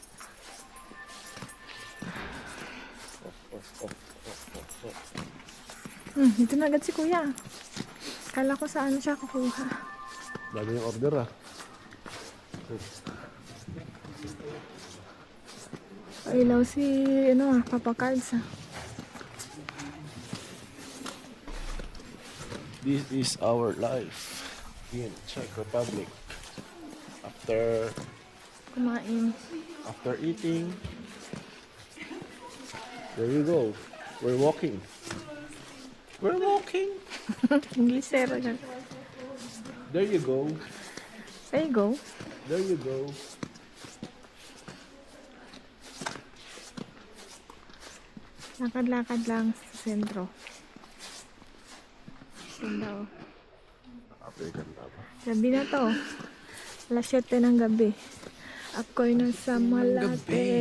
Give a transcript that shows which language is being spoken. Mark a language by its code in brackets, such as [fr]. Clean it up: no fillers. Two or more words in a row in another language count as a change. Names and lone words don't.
[tl] Dito na agad si kuya. Kala ko saan siya kukuha. Dami yung order ah. Ilaw si, Papa Cards ah. [en] This is our life in Czech Republic. [tl] Kumain. [en] After eating, there you go. We're walking. We're walking. [tl] Inglesero siya. [en] There you go. There you go. There you go. [tl] Lakad-lakad lang sa sentro. Ganda oh. Ganda ba? Gabi na to. Alas 7 ng gabi. Ako'y nasa Malate.